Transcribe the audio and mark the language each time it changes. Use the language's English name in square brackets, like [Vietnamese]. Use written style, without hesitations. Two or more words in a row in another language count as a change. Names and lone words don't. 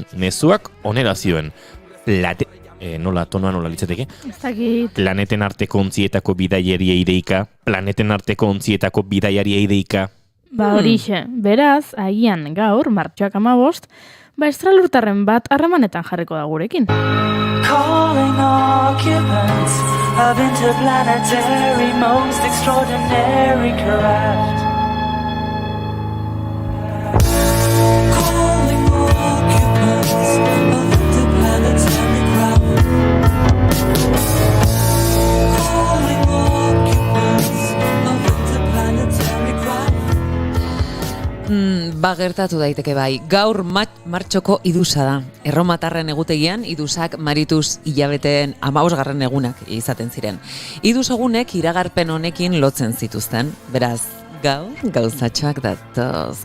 [Basque] Mezuak onera zioen nola litzateke? Planeten arteko ontzietako bidaiariei deika, planeten arteko ontzietako bidaiariei deika. Horixe, beraz, agian gaur, martxoak 15, estralurtarren bat harremanetan jarriko da gurekin. [English] Calling occupants of interplanetary most extraordinary craft. Calling occupants of interplanetary craft. Calling occupants of interplanetary craft. [Basque] Gertatu daiteke bai. Gaur martxoko idusa da. Erromatarren egutegian iduzak marituz hilabeteen 15. egunak izaten ziren. Iduz egunek iragarpen honekin lotzen zituzten. Beraz, gaur gauzatxoak datoz.